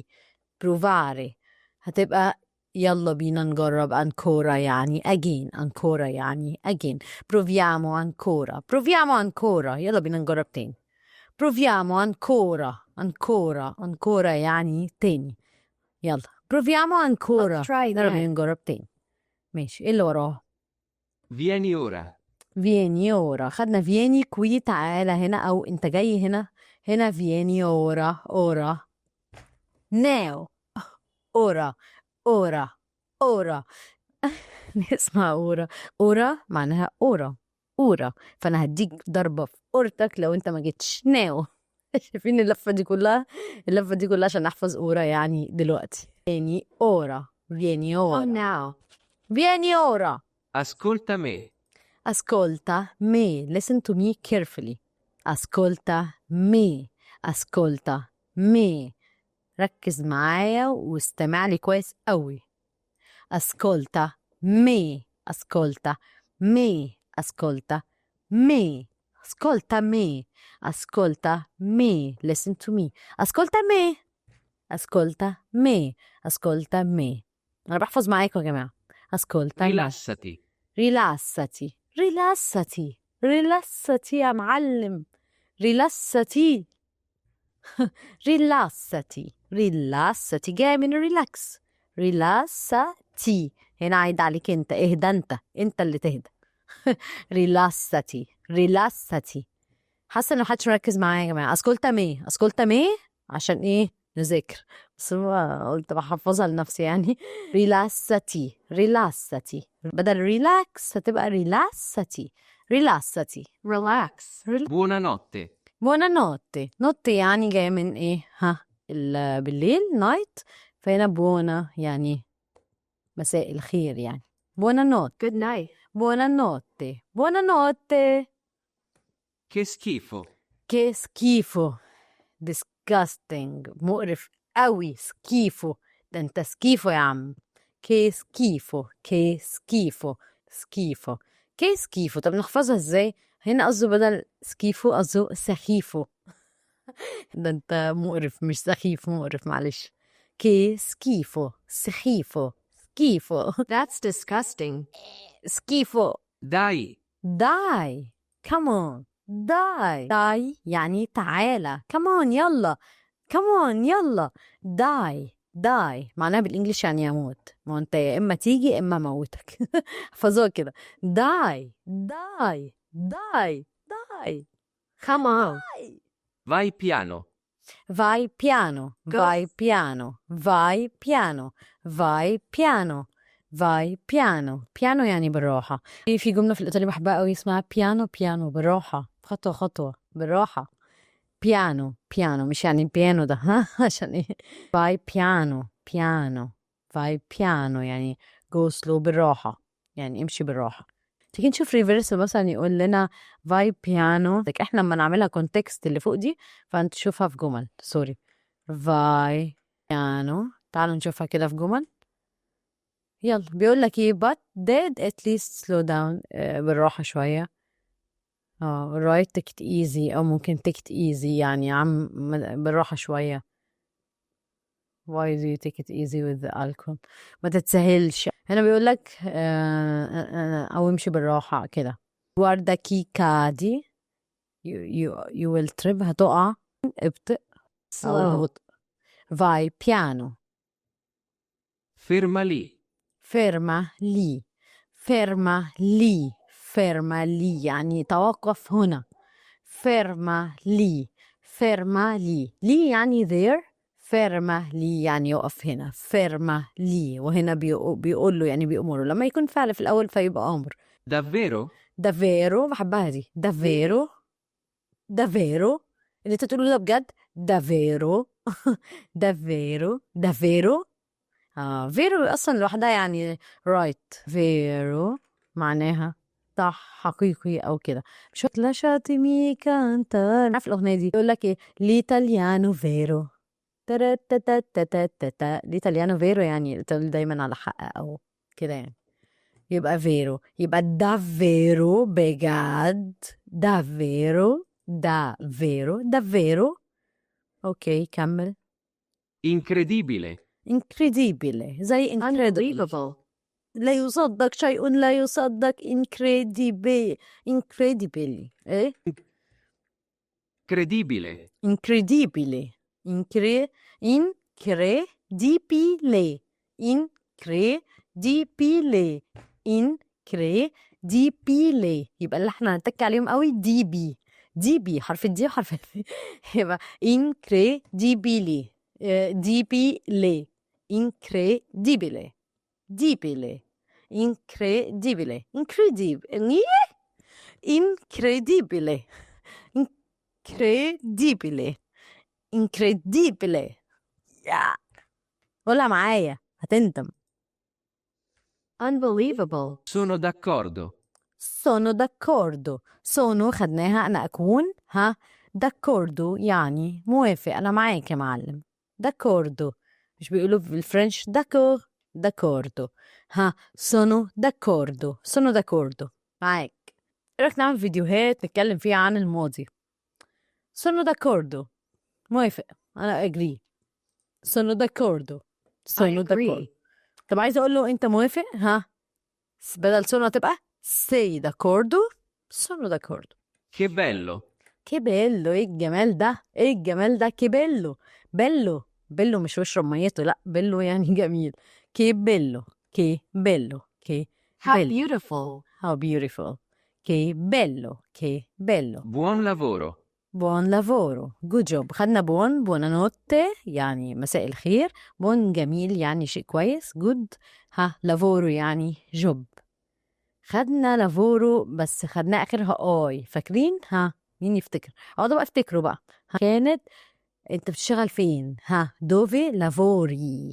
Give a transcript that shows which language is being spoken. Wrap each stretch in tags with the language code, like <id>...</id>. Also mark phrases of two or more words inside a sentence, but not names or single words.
<ar>بروفاري هتبقى يلا بينا نجرب أنكورا يعني again.</ar> <it>أنكورا يعني again. proviamo ancora. proviamo ancora</it> <ar>يلا بينا نجرب تاني.</ar> <it>proviamo ancora. ancora.</it> <ar>أنكورا يعني تاني. يلا</ar> <it>proviamo ancora.</it> <en>Let's try</en> <ar>يلا</ar> <en>again.</en> <ar>بينا نجرب تاني. ماشي، إيه اللي وراه؟</ar> <it>Vieni ora. vieni ora.</it> <ar>خدنا</ar> <it>vieni qui</it> <ar>تعالى هنا، او انت جاي هنا.</ar> <it>هنا vieni ora. ora ناو. ora. ora. ora.</it> <ar>اسمها اورا. اورا معناها اورا. اورا. فانا هديك ضربة في اورتك لو انت ما جيتش ناو. شايفين اللفة دي كلها؟ اللفة دي كلها عشان احفظ اورا يعني دلوقتي.</ar> <it>vieni ora. vieni</it> <en>Come</en> <it>اورا.</it> <en>now.</en> <it>vieni ora. Ascolta me. Ascolta me.</it> <en>Listen to me carefully.</en> <it>Ascolta me. Ascolta me.</it> <ar>ركز معايا واستمع لي كويس قوي.</ar> <it>Ascolta me. Ascolta me. Ascolta me. Ascolta me. Ascolta me.</it> <en>Listen to me.</en> <it>Ascolta me. Ascolta me. Ascolta me.</it> <ar>أنا بحفظ معاكم يا جماعة.</ar> <it>Ascolta me. Rilassati.</it> <ar>rilassati. rilassati. rilassati يا معلم.</ar> <it>rilassati. rilassati.</it> <ar>rilassati جاي من relax. rilassati. هنا عايد عليك انت. اهدى انت اللي تهدى.</ar> <it>rilassati. rilassati.</it> <ar>حاسه ان محدش مركز معايا يا جماعه.</ar> <it>ascolta me. ascolta me</it> <ar>عشان ايه؟ نذاكر. بس هو قلت بحفظها لنفسي يعني.</ar> <it>ريلاساتي.</it> <ar>ريلاساتي بدل ريلاكس هتبقى ريلاساتي.</ar> <it>ريلاساتي.</it> <en>Relax.</en> <it>Buonanotte. buona notte.</it> <ar>نوتي يعني جاية من ايه؟ ها بالليل نايت. فهنا بونا يعني مساء الخير يعني.</ar> <it>buona notte.</it> <en>Good night.</en> <it>buona notte. buona notte. Che schifo. Che schifo. disgusting.</it> <ar>مقرف قوي. سكيفو. ده انت سكيفو يا عم.</ar> <it>che schifo. che schifo. سكيفو. che schifo.</it> <ar>طب نحفظها ازاي؟ هنا قصده بدل سكيفو قصده سخيفو. ده انت مقرف مش سخيف. مقرف معلش.</ar> <it>che schifo. سخيفو. سكيفو.</it> <en>That's disgusting.</en> <it>سكيفو. Dai.</it> <en>die. come on. die</en> <ar>يعني تعالى.</ar> <en>come on يلا. come on</en> <ar>يلا. die معناها بالانجلش يعني يموت. ما انت يا اما تيجي يا اما موتك. احفظوها كده.</ar> <en>die. Come on.</en> <it>Vai piano. vai piano.</it> <en>Go.</en> <it>vai piano. vai piano. vai piano. vai piano.</it> <ar>piano يعني بالراحة. في جملة في الإيطالي بحبها قوي اسمها piano بالراحة. خطوة خطوة بالراحة. piano مش يعني البيانو ده ها عشان ايه.</ar> <it>vai piano. vai piano يعني</it> <en>go slow</en> <it>بالراحة.</it> <ar>يعني امشي بالراحة. تيجي نشوف ريفرس مثلا يقول لنا</ar> <it>vai piano.</it> <ar>احنا لما نعملها كونتكست اللي فوق دي فانت تشوفها في جمل. سوري.</ar> <it>vai piano.</it> <ar>تعالوا نشوفها كده في جمل. يلا بيقول لك ايه</ar> <en>but did at least slow down.</en> <ar>بالراحة شوية.</ar> <en>right take it easy</en> <ar>أو ممكن</ar> <en>take it easy</en> <ar>يعني يا عم بالراحة شوية.</ar> <en>why do you take it easy with the alcohol.</en> <ar>ما تتسهلش. هنا بيقول لك أو امشي بالراحة كده.</ar> <it>guarda chi cadi.</it> <en>you will trip.</en> <ar>هتقع. ابطئ أو</ar> <en>Slow.</en> <ar>ببطء.</ar> <it>vai piano. Ferma lì. ferma lì. ferma lì. ferma lì</it> <ar>يعني توقف هنا.</ar> <it>ferma lì. ferma lì. lì يعني there. ferma lì</it> <ar>يعني يقف هنا.</ar> <it>ferma lì.</it> <ar>وهنا بيقول له يعني بيأمره لما يكون فعل في الأول فيبقى أمر.</ar> <it>Davvero? davvero.</it> <ar>بحبها دي.</ar> <it>davvero. davvero</it> <ar>اللي انت تقوله ده بجد.</ar> <it>davvero. davvero. davvero.</it> <ar>فيرو أصلا لوحدها يعني right. فيرو معناها صح حقيقي أو كده. مش لاشاتيمي كانتر. عارف الأغنية دي يقول لك إيه ليتاليانو فيرو. ليتاليانو فيرو يعني دايما على حق أو كده يعني. يبقى vero. يبقى davvero بجد.</ar> <it>davvero davvero.</it> <ar>اوكي كمل.</ar> <it>Incredibile. incredibile زي incredible.</it> <en>Unbelievable.</en> <ar>لا يصدق شيء لا يصدق.</ar> <it>incredibile ايه Credibile. incredibile incredibile incredibile incredibile.</it> <ar>يبقى اللي احنا هنتك عليهم قوي دي بي حرف الدي وحرف البي.</ar> <it>يبقى incredibile dibile incredibile dibile incredibile incredibile incredibile incredibile incredibile.</it> <ar>يا قولها معايا هتندم.</ar> <en>Unbelievable.</en> <it>Sono d'accordo. sono d'accordo.</it> <ar>sono خدناها أنا أكون ها. d'accordo يعني موافق أنا معاك يا معلم. d'accordo مش بيقولوا بالفرنش d'accordo ها.</ar> <it>sono d'accordo معاك.</it> <ar>إيه رأيك نعمل فيديوهات نتكلم فيها عن الماضي؟</ar> <it>sono d'accordo</it> <ar>موافق أنا</ar> <it>agree. sono d'accordo</it> <en>I agree.</en> <ar>طب عايزة أقول له أنت موافق ها.</ar> <it>بدل sono تبقى sei d'accordo. sono d'accordo. Che bello. che bello.</it> <ar>إيه الجمال ده إيه الجمال ده.</ar> <it>che bello bello</it> <ar>مش بشرب ميته لا bello يعني جميل.</ar> <it>che bello che bello che</it> <en>How</en> <it>bello.</it> <en>beautiful. how beautiful.</en> <it>che bello. Buon lavoro. buon lavoro.</it> <en>good job.</en> <ar>خدنا buonanotte يعني مساء الخير. buon جميل يعني شيء كويس. good ها. lavoro يعني job. خدنا lavoro بس خدنا آخرها آي. فاكرين ها. مين يفتكر ده بقى افتكروا بقى. كانت انت بتشتغل فين ها.</ar> <it>dove lavori.</it>